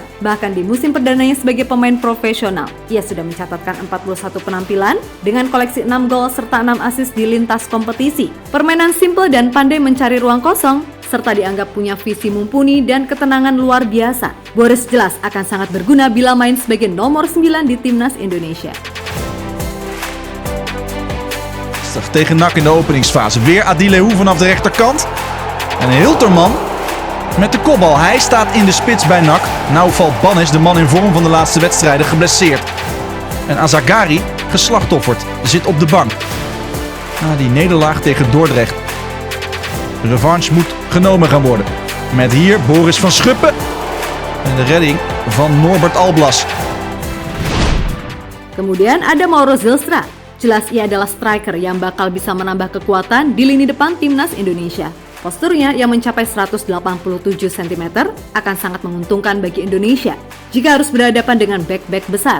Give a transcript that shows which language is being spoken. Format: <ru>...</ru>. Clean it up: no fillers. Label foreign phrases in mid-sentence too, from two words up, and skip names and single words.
<id>Bahkan di musim perdananya sebagai pemain profesional, ia sudah mencatatkan 41 penampilan dengan koleksi 6 gol serta 6 assist di lintas kompetisi. Permainan simple dan pandai mencari ruang kosong, serta dianggap punya visi mumpuni dan ketenangan luar biasa. Boris jelas akan sangat berguna bila main sebagai nomor 9 di timnas Indonesia.</id> <nl>Tegen NAC in de openingsfase. Weer Adileu vanaf de rechterkant. En Hilterman met de kopbal. Hij staat in de spits bij NAC. Nou valt Bannis, de man in vorm van de laatste wedstrijden, geblesseerd. En Azagari, geslachtofferd, zit op de bank. Na die nederlaag tegen Dordrecht. De revanche moet genomen gaan worden. Met hier Boris van Schuppen. En de redding van Norbert Alblas.</nl> <id>Kemudian ada Mauro Zylstra. Jelas ia adalah striker yang bakal bisa menambah kekuatan di lini depan timnas Indonesia. Posturnya yang mencapai 187 cm akan sangat menguntungkan bagi Indonesia jika harus berhadapan dengan bek-bek besar.</id>